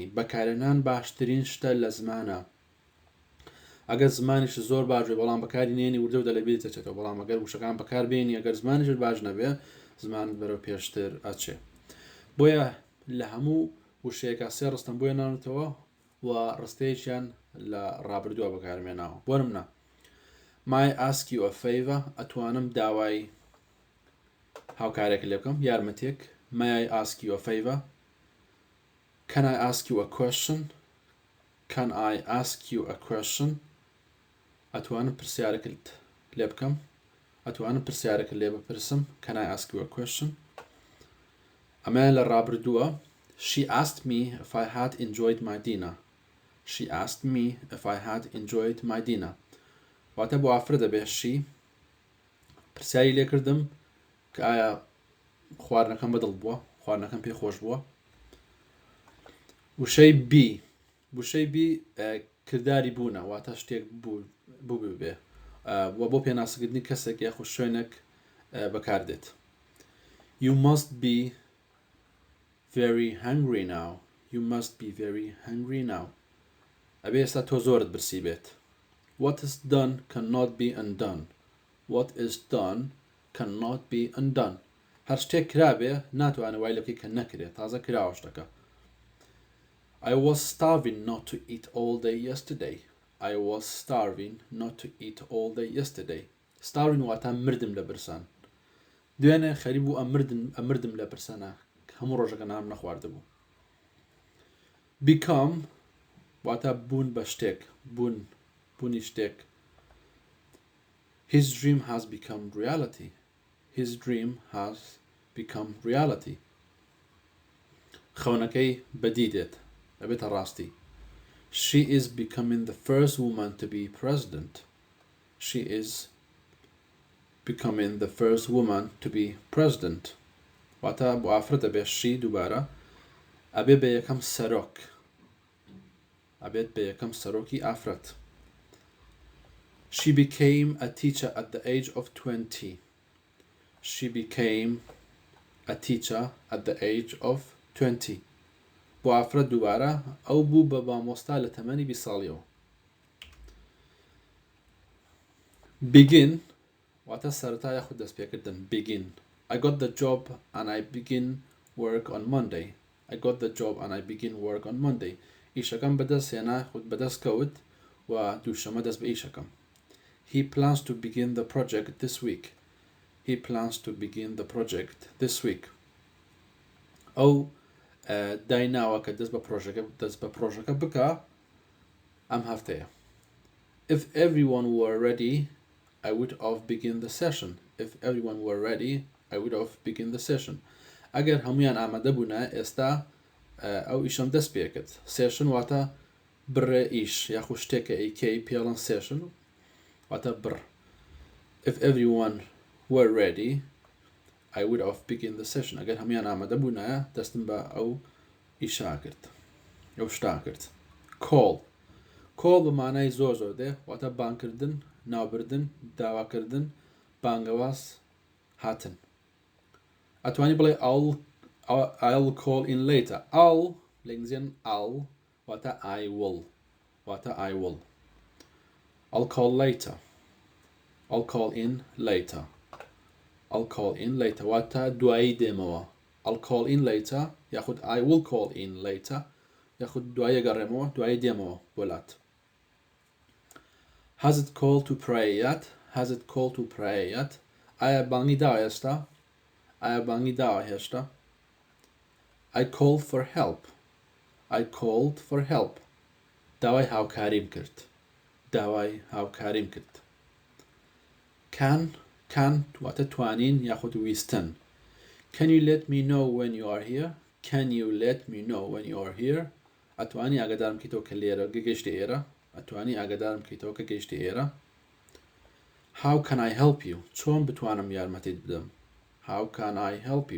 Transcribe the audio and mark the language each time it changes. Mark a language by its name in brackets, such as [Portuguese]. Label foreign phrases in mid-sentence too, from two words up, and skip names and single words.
[Central Kurdish] بەکارهێنان باشترین شتە لە زمانە. ئەگەر زمانیش زۆر باشێ بەڵام بەکاری نێنی وردە لەبیر دەچێتەوە، بەڵام ئەگەر وشەکان بەکار بێنی، ئەگەر زمانیش باش نەبێ زمانت بەرەو پێشتر ئەچێ. بۆیە لە هەموو وشەیەکە سێ ڕستم بۆیە ناونێتەوە و ڕستەیەکیان لە ڕابردووە بەکارمێناوە. بۆ نمونە [English] may I ask you a favor، [Central Kurdish] ئەتوانم داوای هاوکارێک لێ بکەم، یارمەتێک. [English] may I ask you a favor. can I ask you a question. can I ask you a question. [Central Kurdish] ئەتوانم پرسیارێکت لێ بکەم، ئەتوانم پرسیارێک لێ بپرسم. [English] can I ask you a question. [Central Kurdish] ئەمە لە ڕابردووە. [English] she asked me if I had enjoyed my dinner. she asked me if I had enjoyed my dinner. [Central Kurdish] واتە بۆ ئافرە دەبێت شی پرسیاری لێ کردم کە ئایا خواردنەکەم بەدڵ بووە، خواردنەکەم پێی خۆش بووە. وشەی بی کردداری بوونە، واتە شتێک بوو بێ و بۆ پێناسەکردنی کەسێک یاخود شوێنێک بەکاردێت. [English] you must be very hungry now. you must be very hungry now. [Central Kurdish] ئەبێ ئێستا تۆ زۆرت برسی بێت. [English] what is done cannot be undone. what is done cannot be undone. [Central Kurdish] هەر شتێک کرابێ ناتوانێت وای لە بکەی کە نەکرێت، تازە کراوە شتەکە. [English] I was starving not to eat all day yesterday. I was starving not to eat all day yesterday. [Central Kurdish] starving واتە مردم لە برسان. دوێنێ خەریب بوو ئەمردم لە برسانە هەموو ڕۆژەکە نان نەخواردبوو. become واتە بوون بە شتێک، بوونی شتێک. [English] his dream has become reality. his dream has become reality. [Central Kurdish] خەونەکەی بەدی دێت، ئەبێتە ڕاستی. [English] she is becoming the first woman to be president. she is becoming the first woman to be president. [Central Kurdish] واتە بۆ ئافرەت دەبێت شی دووبارە ئەبێ بە یەکەم سەرۆک، ئەبێت بە یەکەم سەرۆکی ئافرەت. [English] she became a teacher at the age of 20. she became a teacher at the age of 20. [Central Kurdish] بۆ ئافرەت دووبارە ئەو بوو بە مامۆستا لە تەمەنی 20 ساڵیەوە. begin واتە سەرەتا یاخود دەستپێکردن. begin. [English] I got the job and I begin work on Monday. I got the job and I begin work on Monday. [Central Kurdish] ئیشەکەم بەدەست هێنا، خود بەدەست کەوت و دووشەمە دەست بە ئیشەکەم. [English] he plans to begin the project this week. he plans to begin the project this week. [Central Kurdish] ئەو دایناوە کە دەست بە پرۆژەکە بکە ئەم هەفتەیە. [English] if everyone were ready I would have begun the session. if everyone were ready I would have begun the session. [Central Kurdish] ئەگەر هەمویان ئامادە بوونە ئێستا ئەو ئیشەم دەست پێکرد. session واتە بڕێ ئیش یاخود شتێکە ئەیکەی پێڵەن session واتە بڕ. [English] if everyone were ready I would have begun the session. [Central Kurdish] ئەگەر هەمویان ئامادە بوونە دەستم بە ئەو ئیشا کرد، ئەو شتا کرد. call بە مانای زۆر دێ واتە بانکردن، ناوبردن، داواکردن، بانگەواز هاتن. ئەتوانی بڵێ [English] I'll call in later. I'll [Central Kurdish] لە ئینگلیزیان [English] I'll واتە I will واتە I will. I'll call later. I'll call in later. I'll call in later [Central Kurdish] واتە دوایی دێمەوە. [English] I'll call in later یاخود I will call in later [Central Kurdish] یاخود دوایی گەڕێمەوە، دوایی دێمەوە بۆلات. [English] has it called to pray yet? has it called to pray yet? [Central Kurdish] ئایا بانگی داوە ئێستا؟ ئایا بانگی داوە هێشتا؟ [English] I called for help. I called for help. [Central Kurdish] داوای هاوکاریم کرد. داوای هاوکاریم کرد. can واتە توانین یاخود ویستن. [English] can you let me know when you are here? can you let me know when you are here? [Central Kurdish] ئەتوانی ئاگادارم کەیتەوە کە لێرە گەیشتە ئێرە. ئەتوانی ئاگادارم کەیتەوە کە گەیشتە ئێرە. [English] how can I help you? [Central Kurdish] چۆن بتوانم یارمەتیت بدەم؟ [English] how can I help you?